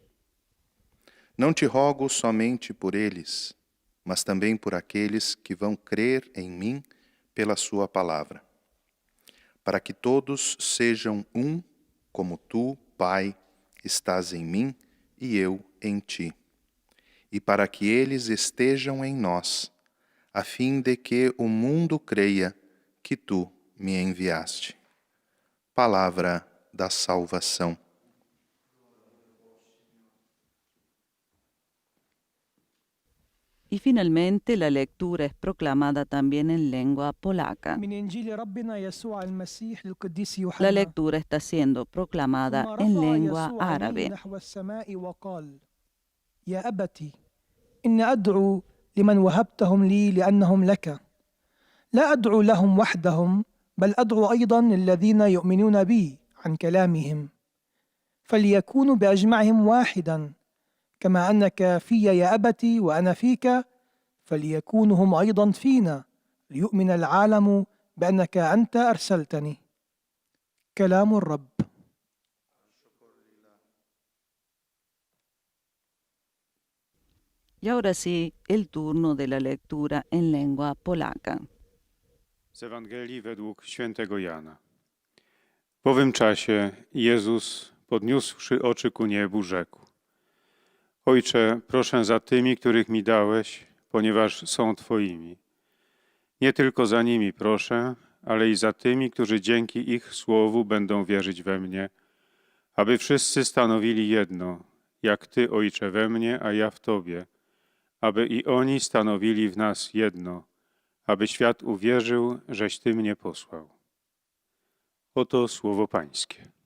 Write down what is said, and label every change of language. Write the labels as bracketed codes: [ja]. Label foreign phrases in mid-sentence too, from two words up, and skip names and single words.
[pt] Não te rogo somente por eles, mas também por aqueles que vão crer em mim pela sua palavra, para que todos sejam um, como tu, Pai, estás em mim e eu em ti, e para que eles estejam em nós, a fim de que o mundo creia que tu me enviaste. Palavra da salvação. [es] Y finalmente la lectura es proclamada también en lengua polaca. [ar] من إنجيل ربنا يسوع المسيح للقديس يوحنا. [es] La lectura está siendo proclamada [ar] ثم [es] en [ar] رفع [es] lengua [ar] يسوع عينيه [es] árabe. [ar] نحو السماء وقال: يا أبتي إن أدعو لمن وهبتهم لي لأنهم لك، لا أدعو لهم وحدهم بل أدعو أيضا الذين يؤمنون بي عن كلامهم، فليكونوا بأجمعهم واحدا كما أنك في يا أبتي وأنا فيك، فليكونوا هم أيضا فينا ليؤمن العالم بأنك أنت أرسلتني. كلام الرب. [es] Y ahora sí, el turno de la lectura en lengua polaca. [pl] Z Ewangelii według świętego Jana. W owym czasie Jezus, podniósłszy oczy ku niebu, rzekł: Ojcze, proszę za tymi, których mi dałeś, ponieważ są Twoimi. Nie tylko za nimi proszę, ale i za tymi, którzy dzięki ich słowu będą wierzyć we mnie, aby wszyscy stanowili jedno, jak Ty, Ojcze, we mnie, a ja w Tobie, aby i oni stanowili w nas jedno, aby świat uwierzył, żeś Ty mnie posłał. Oto słowo Pańskie.